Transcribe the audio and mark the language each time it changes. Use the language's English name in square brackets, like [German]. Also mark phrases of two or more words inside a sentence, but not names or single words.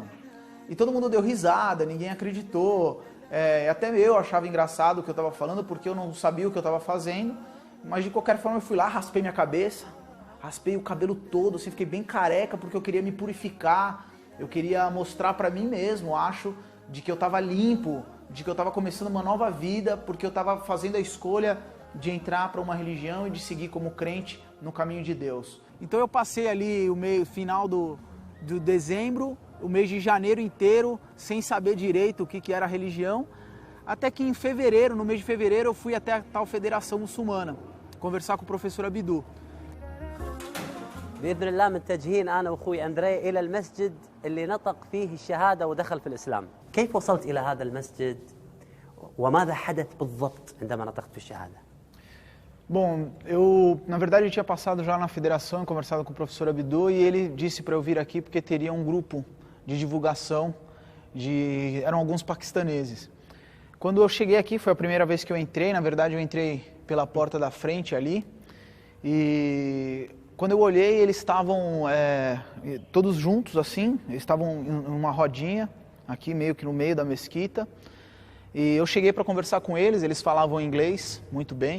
[Portuguese] E todo mundo deu risada, ninguém acreditou, até eu achava engraçado o que eu estava falando porque eu não sabia o que eu estava fazendo, mas de qualquer forma eu fui lá, raspei minha cabeça, raspei o cabelo todo, assim, fiquei bem careca porque eu queria me purificar, eu queria mostrar para mim mesmo, acho, de que eu estava limpo, de que eu estava começando uma nova vida, porque eu estava fazendo a escolha de entrar para uma religião e de seguir como crente no caminho de Deus. Então eu passei ali o final do dezembro, o mês de janeiro inteiro, sem saber direito o que era a religião, até que em fevereiro, no mês de fevereiro, eu fui até a tal federação muçulmana, conversar com o professor Abdu. [Arabic] بإذن الله متجهين أنا وأخوي أندري إلى المسجد اللي نطق فيه الشهادة ودخل في الإسلام. كيف وصلت إلى هذا المسجد وماذا حدث بالضبط عندما نطقت بالشهادة؟ [Portuguese] Bom, eu na verdade tinha passado já na federação e conversado com o professor Abdu e ele disse para eu vir aqui porque teria um grupo de divulgação eram alguns paquistaneses. Quando eu cheguei aqui foi a primeira vez que eu entrei, na verdade eu entrei pela porta da frente ali e quando eu olhei eles estavam todos juntos assim, eles estavam em uma rodinha aqui meio que no meio da mesquita e eu cheguei para conversar com eles, eles falavam inglês muito bem.